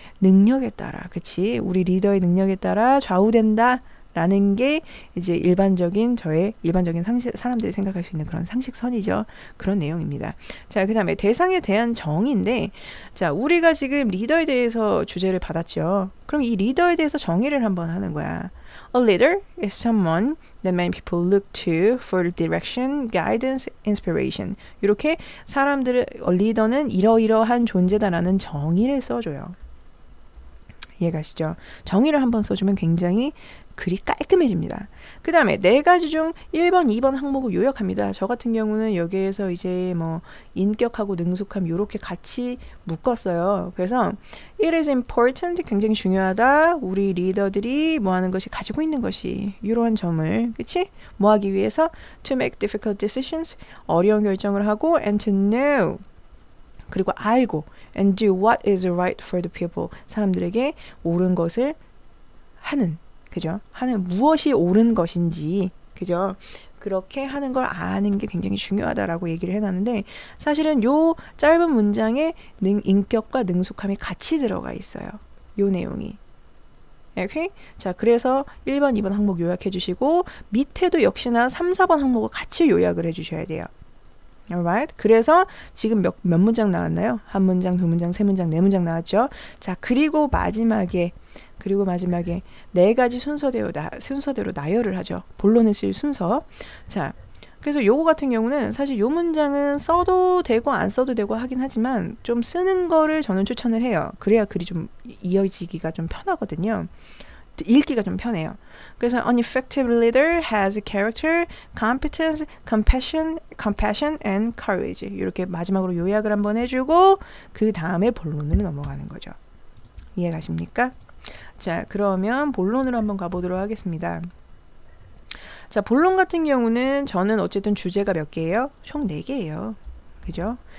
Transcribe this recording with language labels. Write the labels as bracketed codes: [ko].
[ko] 능력에 따라, 그치? 우리 리더의 능력에 따라 좌우된다. 라는 게 이제 일반적인 사람들이 생각할 수 있는 그런 상식선이죠. 그런 내용입니다. 자, 그 다음에 대상에 대한 정의인데, 자, 우리가 지금 리더에 대해서 주제를 받았죠. 그럼 이 리더에 대해서 정의를 한번 하는 거야. [en] A leader is someone that many people look to for direction, guidance, inspiration. [ko] 이렇게 리더는 이러이러한 존재다라는 정의를 써줘요. 이해가시죠? 정의를 한번 써주면 굉장히 글이 깔끔해집니다. 그 다음에 4가지 중 1번, 2번 항목을 요약합니다. 저 같은 경우는 여기에서 이제 뭐 인격하고 능숙함 요렇게 같이 묶었어요. 그래서 [en] it is important, [ko] 굉장히 중요하다. 우리 리더들이 뭐 하는 것이, 가지고 있는 것이, 이러한 점을, 그치? 뭐 하기 위해서 [en] to make difficult decisions, [ko] 어려운 결정을 하고, [en] and to know, [ko] 그리고 알고, [en] and do what is right for the people, [ko] 사람들에게 옳은 것을 하는, 그죠? 무엇이 옳은 것인지, 그죠? 그렇게 하는 걸 아는 게 굉장히 중요하다라고 얘기를 해놨는데, 사실은 요 짧은 문장에 인격과 능숙함이 같이 들어가 있어요. 요 내용이. 오케이? 자, 그래서 1번, 2번 항목 요약해 주시고, 밑에도 역시나 3, 4번 항목을 같이 요약을 해 주셔야 돼요. [en] Alright? [ko] 그래서 지금 몇 문장 나왔나요? 한 문장, 두 문장, 세 문장, 네 문장 나왔죠? 자, 그리고 마지막에 4가지 순서대로 나열을 하죠. 본론을 쓸 순서. 자, 그래서 요거 같은 경우는 사실 요 문장은 써도 되고 안 써도 되고 하긴 하지만 좀 쓰는 거를 저는 추천을 해요. 그래야 글이 좀 이어지기가 좀 편하거든요. 읽기가 좀 편해요. 그래서 [en] an effective leader has character, competence, compassion and courage. [ko] 이렇게 마지막으로 요약을 한번 해주고 그 다음에 본론으로 넘어가는 거죠. 이해 가십니까? 자, 그러면 본론으로 한번 가보도록 하겠습니다. 자, 본론 같은 경우는 저는 어쨌든 주제가 몇 개예요? 총 4개예요. 그죠?